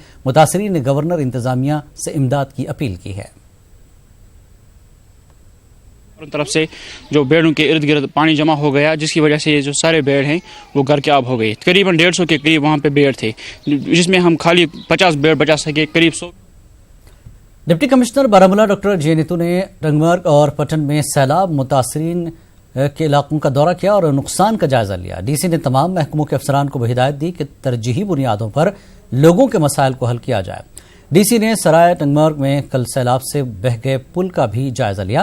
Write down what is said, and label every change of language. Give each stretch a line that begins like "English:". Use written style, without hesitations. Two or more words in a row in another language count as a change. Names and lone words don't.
Urdu: متاثرین نے گورنر انتظامیہ سے امداد کی اپیل کی ہے۔ طرف سے جو بیڑوں کے ارد گرد پانی جمع ہو گیا، جس کی وجہ سے یہ جو سارے بیڑ ہیں وہ غرقیاب ہو گئے۔ قریباً 150 کے قریب وہاں پہ بیڑ تھے، جس میں ہم خالی 50 بیڑ بچا سکے۔ قریب 100 ڈپٹی کمشنر بارہمولہ ڈاکٹر جے نیتو نے ٹنگمرگ اور پٹن میں سیلاب متاثرین کے علاقوں کا دورہ کیا اور نقصان کا جائزہ لیا۔ ڈی سی نے تمام محکموں کے افسران کو ہدایت دی کہ ترجیحی بنیادوں پر لوگوں کے مسائل کو حل کیا جائے۔ ڈی سی نے سرائے ٹنگمرگ میں کل سیلاب سے بہہ گئے پل کا بھی جائزہ لیا۔